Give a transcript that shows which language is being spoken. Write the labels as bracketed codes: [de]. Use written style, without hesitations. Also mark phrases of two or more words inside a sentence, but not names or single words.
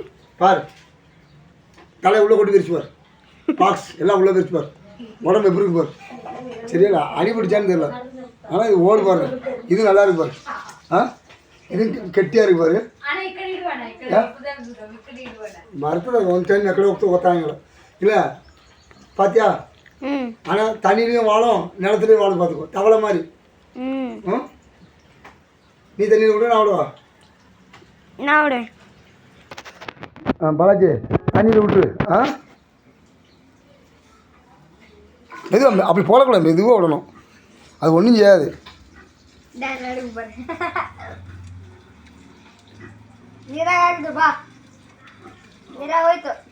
[ta] பார் தலை உள்ளே கொண்டு விரிச்சு பார் பாக்ஸ் எல்லாம் உள்ளே விரிச்சு பார் உடம்பு எப்படி இருக்கு பார் சரியா அடிபிடிச்சான்னு தெரியல ஆனால் இது ஓடு பாருங்க இது நல்லா இருக்கு பாரு ஆ இது கெட்டியாக இருக்கு பாரு மரத்தில் [kn] ಒಂದು ಟೈಮ್ ಎಕಡೆ ಹೋಗ್ತಾ ಗೊತ್ತಾಗಲ್ಲ ಇಲ್ಲ [ta] பாத்தியா ம் ஆனால் தண்ணியிலையும் வாழும் நிலத்துலையும் வாழும் பார்த்துக்கோ தவளை மாதிரி ம் ம் நீ தண்ணியில் விட நான் விடுவா நான் விடு பாலாஜி தண்ணியில் விட்டுரு ஆ மெதுவாக அப்படி போடக்கூடாது மெதுவாக விடணும் அது ஒன்றும் செய்யாது [kn] ನೀರಾಗ ಹಾಕಿದ್ರು ಬಾ ನೀರಾಗ ಹೋಯ್ತು